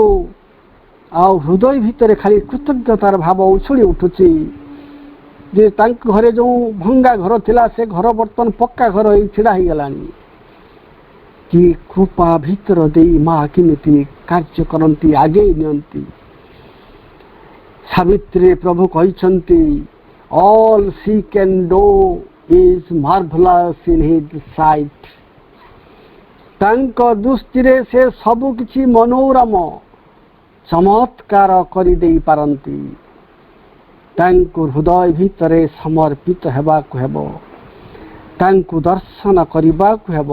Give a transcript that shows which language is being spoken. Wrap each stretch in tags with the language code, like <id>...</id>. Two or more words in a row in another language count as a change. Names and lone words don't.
<or>ଆଉ ହୃଦୟ ଭିତରେ ଖାଲି କୃତଜ୍ଞତାର ଭାବ ଉଛୁଳି ଉଠୁଛି ଯେ ତାଙ୍କ ଘରେ ଯେଉଁ ଭଙ୍ଗା ଘର ଥିଲା ସେ ଘର ବର୍ତ୍ତମାନ ପକ୍କା ଘର ହେଇ ଛିଡ଼ା ହେଇଗଲାଣି। କି କୃପା ଭିତର ଦେଇ ମା କେମିତି କାର୍ଯ୍ୟ କରନ୍ତି, ଆଗେଇ ନିଅନ୍ତି। ସାବିତ୍ରୀ ପ୍ରଭୁ କହିଛନ୍ତି,</or> <en>all she can do is marvelous in his sight।</en> <or>ତାଙ୍କ ଦୃଷ୍ଟିରେ ସେ ସବୁ କିଛି ମନୋରମ, ଚମତ୍କାର କରିଦେଇ ପାରନ୍ତି। ତାଙ୍କୁ ହୃଦୟ ଭିତରେ ସମର୍ପିତ ହେବାକୁ ହେବ, ତାଙ୍କୁ ଦର୍ଶନ କରିବାକୁ ହେବ।</or>